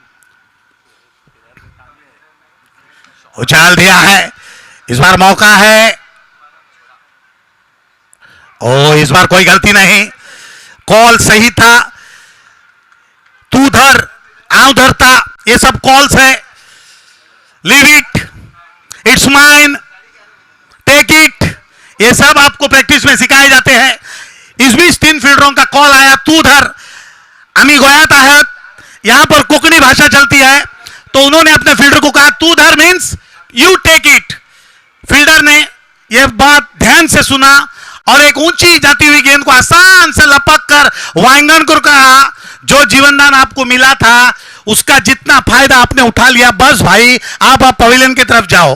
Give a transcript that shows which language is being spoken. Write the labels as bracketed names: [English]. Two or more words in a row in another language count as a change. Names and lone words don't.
[Hindi] उछाल दिया है, इस बार मौका है। ओ इस बार कोई गलती नहीं, कॉल सही था। [Konkani] तू धर आऊं धरता, [Hindi] ये सब कॉल्स है। [English] Leave it, it's mine, take it, [Hindi] ये सब आपको प्रैक्टिस में सिखाए जाते हैं। इस बीच 3 फील्डरों का कॉल आया, [Konkani] तू धर आम्ही गोयात आहात। [Hindi] यहां पर कोंकणी भाषा चलती है तो उन्होंने अपने फील्डर को कहा [Konkani] तू धर [English] means you take it. [Hindi] फील्डर ने यह बात ध्यान से सुना और एक ऊंची जाती हुई गेंद को आसान से लपक कर वाइंगनकर को कहा, जो जीवनदान आपको मिला था उसका जितना फायदा आपने उठा लिया, बस भाई आप पवेलियन की तरफ जाओ।